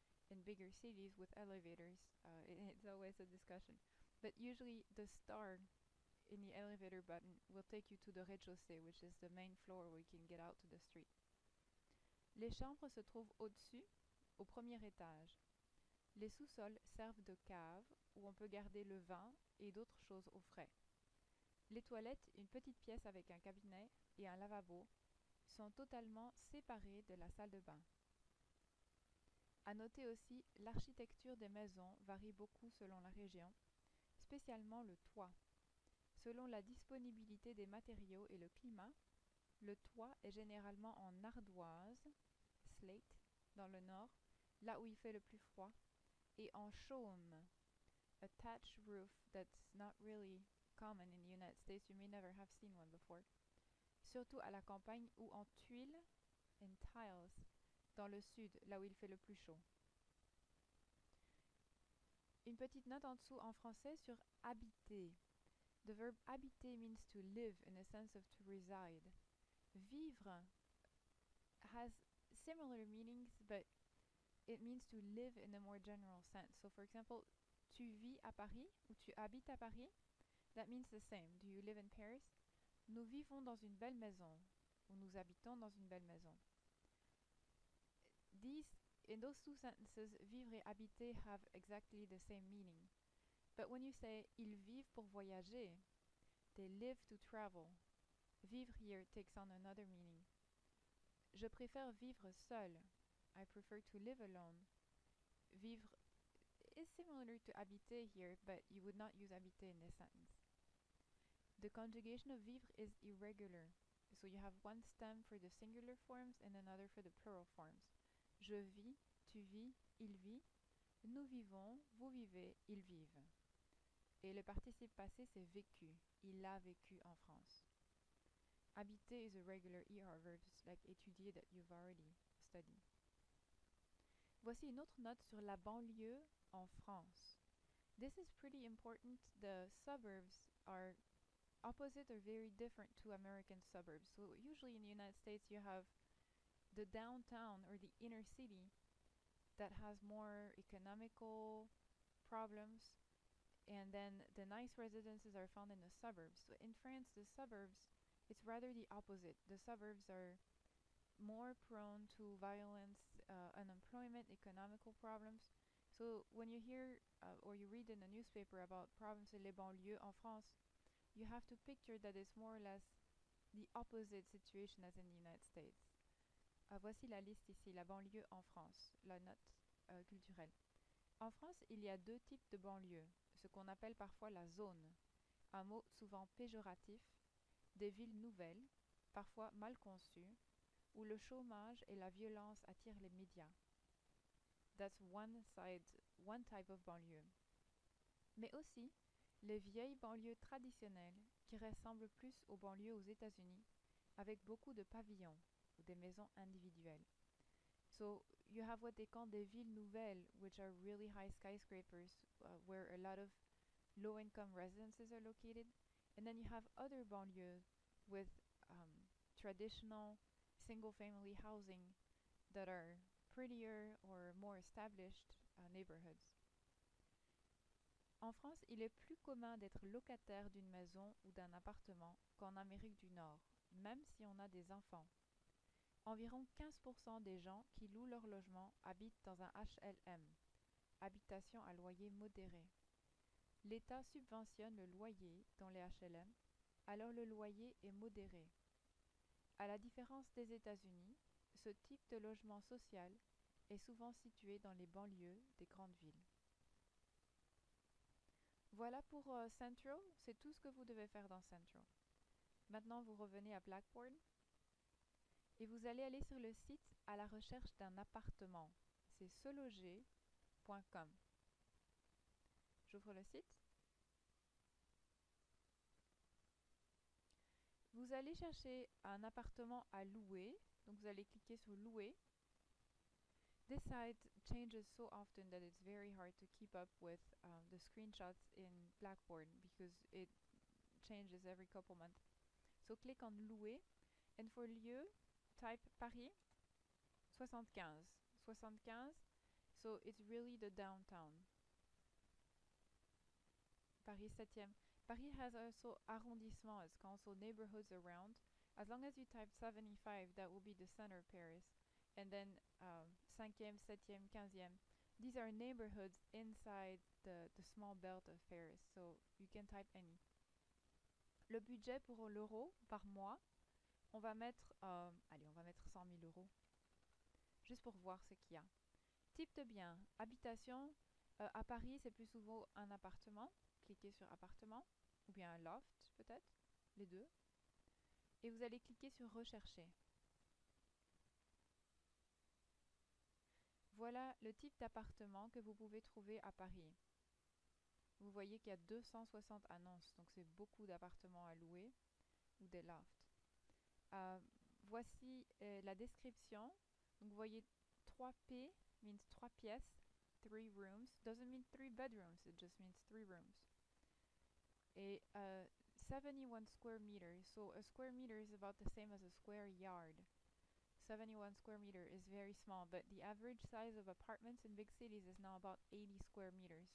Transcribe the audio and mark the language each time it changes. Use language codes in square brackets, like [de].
[en] In bigger cities with elevators, it's always a discussion. But usually the star in the elevator button will take you to the rez-de-chaussée, which is the main floor where you can get out to the street. [fr] Les chambres se trouvent au-dessus, au premier étage. Les sous-sols servent de cave où on peut garder le vin et d'autres choses au frais. Les toilettes, une petite pièce avec un cabinet et un lavabo, sont totalement séparées de la salle de bain. À noter aussi, l'architecture des maisons varie beaucoup selon la région, spécialement le toit. Selon la disponibilité des matériaux et le climat, le toit est généralement en ardoise, slate, dans le nord, là où il fait le plus froid, et en chaume, [en] a thatched roof that's not really common in the United States. You may never have seen one before. [fr] Surtout à la campagne ou en tuiles, [en] in tiles, [fr] dans le sud, là où il fait le plus chaud. Une petite note en dessous en français sur habiter. [en] The verb habiter means to live in a sense of to reside. Vivre has similar meanings, but it means to live in a more general sense. So, for example, [fr] tu vis à Paris [en] ou tu habites à Paris, that means the same. Do you live in Paris? [fr] Nous vivons dans une belle maison ou nous habitons dans une belle maison. [en] In those two sentences, vivre et habiter have exactly the same meaning. But when you say [fr] ils vivent pour voyager, [en] they live to travel. Vivre here takes on another meaning. [fr] Je préfère vivre seul. [en] I prefer to live alone. Vivre is similar to habiter here, but you would not use habiter in this sentence. The conjugation of vivre is irregular. So you have one stem for the singular forms and another for the plural forms. [fr] Je vis, tu vis, il vit. Nous vivons, vous vivez, ils vivent. Et le participe passé, c'est vécu. Il a vécu en France. [en] Habiter is a regular ER verb, like étudier that you've already studied. [fr] Voici une autre note sur la banlieue en France. [en] This is pretty important. The suburbs are opposite or very different to American suburbs. So usually in the United States you have the downtown or the inner city that has more economical problems, and then the nice residences are found in the suburbs. So in France, the suburbs, it's rather the opposite. The suburbs are more prone to violence, unemployment, economical problems. So when you hear or you read in the newspaper about provinces [fr] et les banlieues en France, [en] you have to picture that it's more or less the opposite situation as in the United States. [fr] Voici la liste ici, la banlieue en France, la note culturelle. En France, il y a deux types de banlieues, ce qu'on appelle parfois la zone, un mot souvent péjoratif, des villes nouvelles, parfois mal conçues, où le chômage et la violence attirent les médias. [en] That's one type of banlieue. [fr] Mais aussi, les vieilles banlieues traditionnelles qui ressemblent plus aux banlieues aux États-Unis, avec beaucoup de pavillons ou des maisons individuelles. [en] So you have what they call des villes nouvelles, which are really high skyscrapers where a lot of low-income residences are located. And then you have other banlieues with traditional single-family housing that are prettier or more established neighborhoods. [fr] En France, il est plus commun d'être locataire d'une maison ou d'un appartement qu'en Amérique du Nord, même si on a des enfants. Environ 15% des gens qui louent leur logement habitent dans un HLM, habitation à loyer modéré. L'État subventionne le loyer dans les HLM, alors le loyer est modéré. À la différence des États-Unis, ce type de logement social est souvent situé dans les banlieues des grandes villes. Voilà pour Central, c'est tout ce que vous devez faire dans Central. Maintenant, vous revenez à Blackboard et vous allez aller sur le site à la recherche d'un appartement. C'est seloger.com. J'ouvre le site. Vous allez chercher un appartement à louer, donc vous allez cliquer sur louer. [en] This site changes so often that it's very hard to keep up with the screenshots in Blackboard because it changes every couple months. So click on louer, and for lieu, type Paris 75. 75, so it's really the downtown. Paris 7e. Paris has also arrondissements, also neighborhoods around. As long as you type 75, that will be the center of Paris. And then 5e, 7e, 15e. These are neighborhoods inside the small belt of Paris, so you can type any. [fr] Le budget pour l'euro par mois, on va mettre, allez, on va mettre 100 000 euros, juste pour voir ce qu'il y a. Type de bien, habitation, à Paris, c'est plus souvent un appartement. Cliquez sur appartement, ou bien un loft peut-être, les deux. Et vous allez cliquer sur rechercher. Voilà le type d'appartement que vous pouvez trouver à Paris. Vous voyez qu'il y a 260 annonces, donc c'est beaucoup d'appartements à louer ou des lofts. Voici la description. Donc vous voyez 3P means 3 pièces, [en] 3 rooms. Doesn't mean 3 bedrooms, it just means 3 rooms. Et 71 square meters. So a square meter is about the same as a square yard. 71 square meter is very small, but the average size of apartments in big cities is now about 80 square meters.